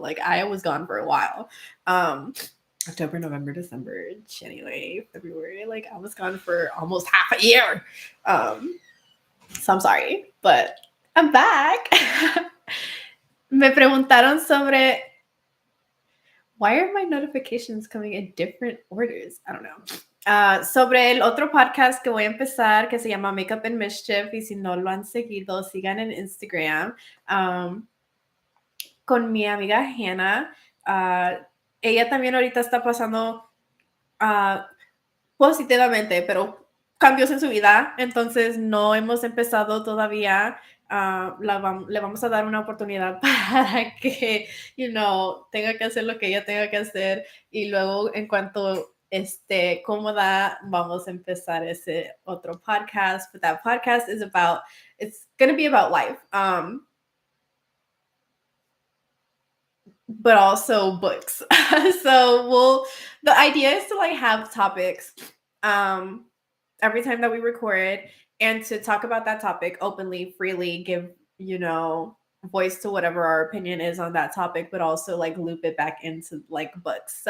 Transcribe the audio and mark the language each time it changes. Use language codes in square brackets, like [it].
[en] Like, I was gone for a while. October, November, December, January, February. Like, I was gone for almost half a year. So I'm sorry, but I'm back. [es] Me preguntaron sobre [en] why are my notifications coming in different orders? I don't know. [es] Sobre el otro podcast que voy a empezar, que se llama Makeup and Mischief, y si no lo han seguido, sigan en Instagram, con mi amiga Hannah. Ella también ahorita está pasando positivamente, pero cambios en su vida, entonces no hemos empezado todavía. Le vamos a dar una oportunidad para que, tenga que hacer lo que ella tenga que hacer, y luego en cuanto esté cómoda, vamos a empezar ese otro podcast. [en] But that podcast is it's going to be about life, but also books. So the idea is to like have topics, every time that we record, and to talk about that topic openly, freely, give, voice to whatever our opinion is on that topic, but also like loop it back into like books.